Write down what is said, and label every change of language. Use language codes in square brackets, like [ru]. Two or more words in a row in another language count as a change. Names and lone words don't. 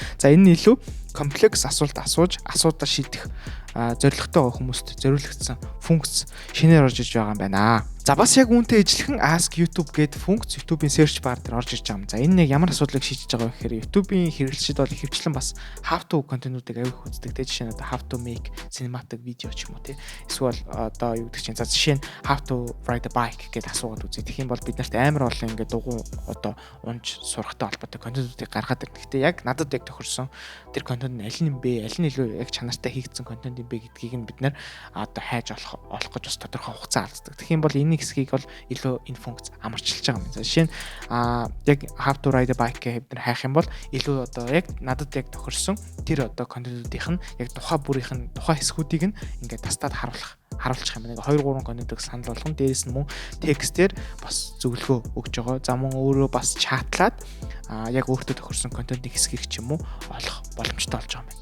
[mn] За энэ нь илүү комплекс асуулт асууж асуудал шийдэх зорилготой хүмүүст зориулагдсан функц шинээр орж иж байгаа юм байна. За бас яг үүнтэй ижилхэн Ask YouTube гэдэг функц YouTube-ийн [en] search bar [mn] дээр орж ирж байгаа юм. За энэ нэг ямар асуудлыг шийдэж байгаа вэ гэхээр YouTube-ийн хэрэглэгчид бол ихэвчлэн бас [en] how to [mn] контентуудыг авих үздэг. Тэ жишээ нь одоо [en] how to make cinematic video [mn] ч юм уу тий. Эсвэл одоо юу гэдэг чинь за жишээ нь [en] how to ride a bike [mn] гэдэг асуугаад үзье. Тэгэх юм бол бид нарт амар олон ингээд дугуй одоо унж сурахтай холбоотой контентуудыг гаргаад ирнэ. Гэтэ яг надад яг тохирсон тэр контент нь аль нь юм бэ? Аль нь илүү яг чанартай хийгдсэн контент юм бэ гэдгийг нь бид нар одоо хайж олох гэж бас тодорхой хугацаа алддаг. Тэгэх юм бол энэ хэсгийг бол илүү энэ функц амарчилж байгаа юм. За жишээ нь яг [en] how to ride a bike [mn] гэхэд бид нар хайх юм бол илүү одоо яг надад яг тохирсон тэр одоо контентуудын нь яг тухай бүрийн тухай хэсгүүдийг нь ингээд тастаад харуулчих юм. Нэг 2 3 контентыг санал болгон дээрээс нь мөн текстээр бас зөвлөгөө өгж байгаа. За мөн өөрөө бас чатлаад яг өөртөө тохирсон контентын хэсгийг ч юм уу олох боломжтой болж байгаа юм байна.